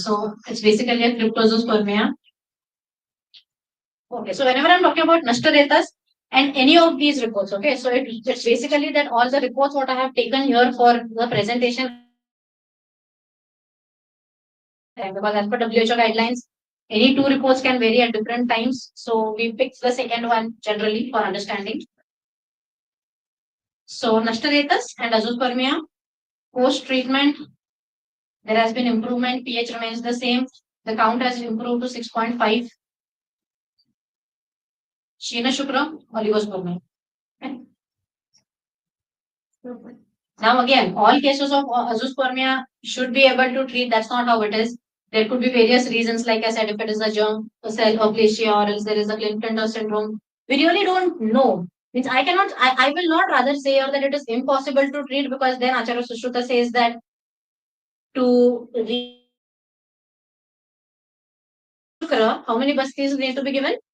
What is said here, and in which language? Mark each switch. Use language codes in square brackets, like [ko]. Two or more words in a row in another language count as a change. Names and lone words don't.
[en] So it's basically a cryptospermia. Okay, so whenever I'm talking about Nashtaretas, and any of these reports, okay, so it's basically that all the reports what I have taken here for the presentation, because as per WHO guidelines, any 2 reports can vary at different times. So we picked the second one generally for understanding. So Nashtaretas and azoospermia, post treatment, there has been improvement. pH remains the same. The count has improved to 6.5. [sa] Shina Shukra, oligospermia. [en] Okay. Now again, all cases of azoospermia should be able to treat. That's not how it is. There could be various reasons, like I said, if it is a germ cell aplasia or else there is a Klinefelter syndrome. We really don't know. Means I will not rather say here that it is impossible to treat, because then Acharya Sushruta says that to Shukra, how many bastis need to be given?